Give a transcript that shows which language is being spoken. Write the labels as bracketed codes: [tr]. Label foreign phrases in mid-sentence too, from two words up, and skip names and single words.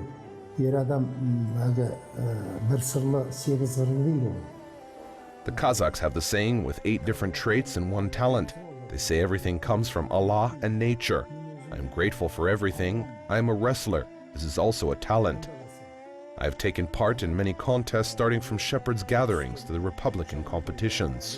[kk] Ер адам бір сырлы сегіз қырлы дейді ғой. [en] The Kazakhs have the saying with 8 different traits and 1 talent. They say everything comes from Allah and nature. I am grateful for everything. I am a wrestler. This is also a talent. I have taken part in many contests starting from shepherds' gatherings to the Republican competitions.